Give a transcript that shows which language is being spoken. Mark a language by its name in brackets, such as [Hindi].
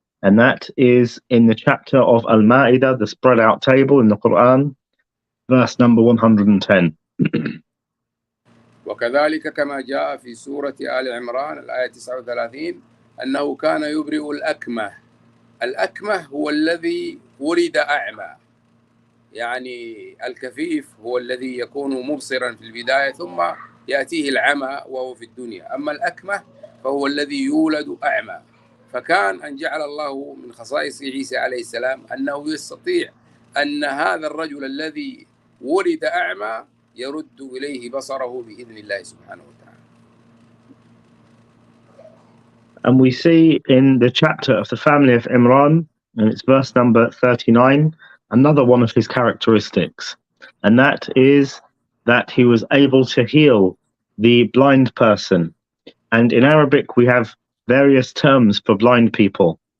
[English] And that is in the chapter of Al-Ma'idah, the spread out table in the Quran, verse number 110. [Arabic] وكذلك كما جاء في سورة آل عمران الآية 39 أنه كان يبرئ الأكمه. الأكمه هو الذي ولد أعمى، يعني الكفيف هو الذي يكون مبصرا في البداية ثم يأتيه العمى وهو في الدنيا، أما الأكمه فهو الذي يولد أعمى. فكان أن جعل الله من خصائص عيسى عليه السلام أنه يستطيع أن هذا الرجل الذي ولد أعمى يرد إليه بصره بإذن الله سبحانه وتعالى. [English] And we see in the chapter of the family of Imran, and it's verse number 39, another one of his characteristics, and that is that he was able to heal the blind person. And in Arabic, we have various terms for blind people.